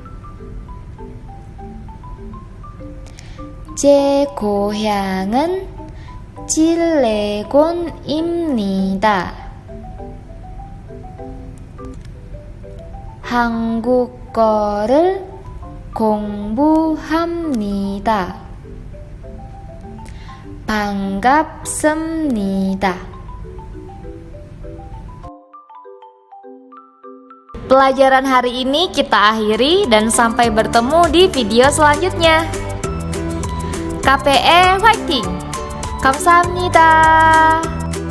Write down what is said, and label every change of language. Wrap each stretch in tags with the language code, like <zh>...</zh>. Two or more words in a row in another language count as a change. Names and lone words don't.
<ko>제 고향은 칠레곤입니다. 한국어를 공부합니다. 반갑습니다.</ko> <id>Pelajaran hari ini kita akhiri dan sampai bertemu di video selanjutnya.</id> <en>KPE Fighting!</en> <ko>감사합니다.</ko>